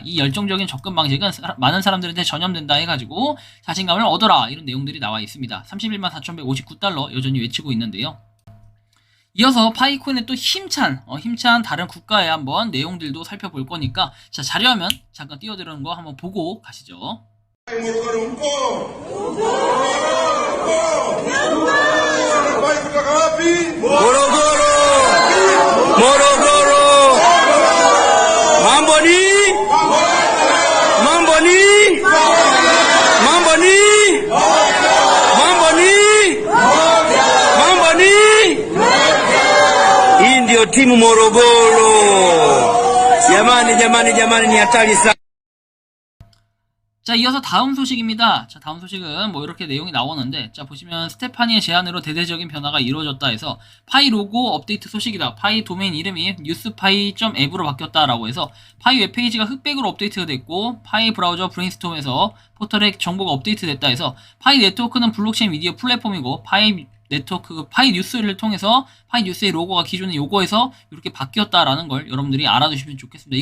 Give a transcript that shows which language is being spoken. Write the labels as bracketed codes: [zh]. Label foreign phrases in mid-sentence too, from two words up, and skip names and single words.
[ko] 이 열정적인 접근 방식은 많은 사람들한테 전염된다 해가지고 자신감을 얻어라 이런 내용들이 나와 있습니다. 31만 4,159달러 여전히 외치고 있는데요. 이어서 파이코인의 또 힘찬 다른 국가의 한번 내용들도 살펴볼 거니까 자, 자료화면 잠깐 띄워드리는 거 한번 보고 가시죠. [sw] Morogoro, Mamboni, Mamboni, Mamboni, Mamboni, Mamboni, Indio timu Morogoro. Jamani ni hatari sana. [ko] 자, 이어서 다음 소식입니다. 자, 다음 소식은 뭐 이렇게 내용이 나오는데, 자, 보시면 스테파니의 제안으로 대대적인 변화가 이루어졌다 해서 파이 로고 업데이트 소식이다. 파이 도메인 이름이 newspy.app으로 바뀌었다라고 해서 파이 웹페이지가 흑백으로 업데이트가 됐고, 파이 브라우저 브레인스톰에서 포털에 정보가 업데이트됐다 해서 파이 네트워크는 블록체인 미디어 플랫폼이고 파이 네트워크, 파이 뉴스를 통해서 파이 뉴스의 로고가 기존의 요거에서 이렇게 바뀌었다라는 걸 여러분들이 알아두시면 좋겠습니다.